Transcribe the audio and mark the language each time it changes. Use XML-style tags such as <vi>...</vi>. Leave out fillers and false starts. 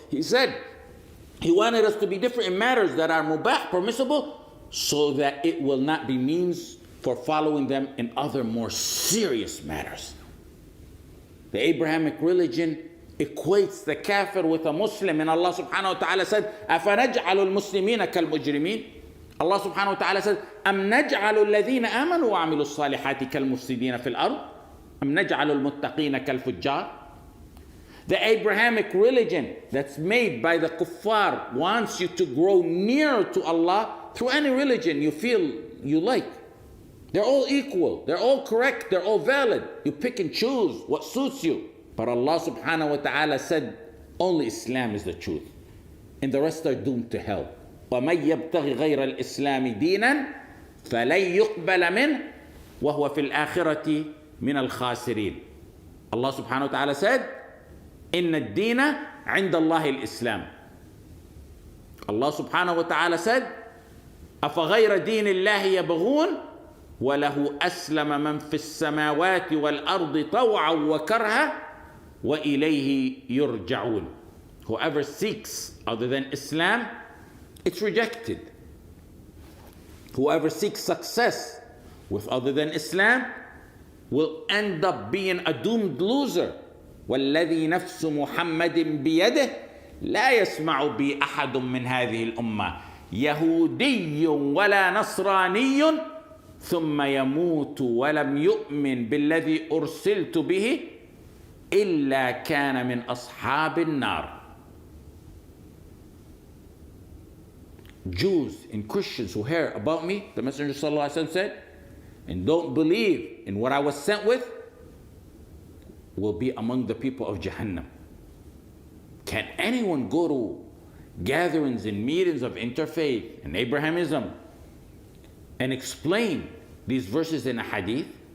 <en>He said he wanted us to be different in matters that are mubah, permissible, so that it will not be means for following them in other more serious matters. The Abrahamic religion equates the kafir with a Muslim, and Allah subhanahu wa ta'ala said,</en> <ar>أَفَنَجْعَلُ الْمُسْلِمِينَ كَالْمُجْرِمِينَ. Allah subhanahu wa ta'ala said, أَمْ نَجْعَلُ الَّذِينَ آمَنُوا وَعَمِلُوا الصَّالِحَاتِ كَالْمُفْسِدِينَ فِي الْأَرْضِ أَمْ نَجْعَلُ الْمُتَّقِينَ كَالْفُجَّارِ.</ar> <en>The Abrahamic religion that's made by the kuffar wants you to grow nearer to Allah through any religion you feel you like. They're all equal. They're all correct. They're all valid. You pick and choose what suits you. But Allah subhanahu wa ta'ala said only Islam is the truth. And the rest are doomed to hell.</en> <ar>وَمَنْ يَبْتَغِ غَيْرَ الْإِسْلَامِ دِينًا فَلَنْ يُقْبَلَ مِنْهُ وَهُوَ فِي الْآخِرَةِ مِنَ الْخَاسِرِينَ.</ar> <en>Allah subhanahu wa ta'ala said,</en> <ar>إِنَّ الدِّينَ عِنْدَ اللَّهِ الْإِسْلَامِ. Allah subhanahu wa ta'ala said, أَفَغَيْرَ دِينِ اللَّهِ يَبْغُونَ وَلَهُ أَسْلَمَ مَنْ فِي السَّمَاوَاتِ وَالْأَرْضِ طَوْعًا وَكَرْهًا وَإِلَيْهِ يُرْجَعُونَ.</ar> <en>Whoever seeks other than Islam, it's rejected. Whoever seeks success with other than Islam will end up being a doomed loser.</en> <ar>وَالَّذِي نَفْسُ مُحَمَّدٍ بِيَدِهِ لا يسمع بي أحد من هذه الأمة يهودي ولا نصراني ثم يموت ولم يؤمن بالذي أرسلت به إلا كان من أصحاب النار.</ar> <en>Jews and Christians who hear about me, the Messenger sallallahu alaihi wasallam said, and don't believe in what I was sent with, will be among the people of Jahannam. Can anyone go to gatherings and meetings of interfaith and Abrahamism and explain these verses in a hadith?</en>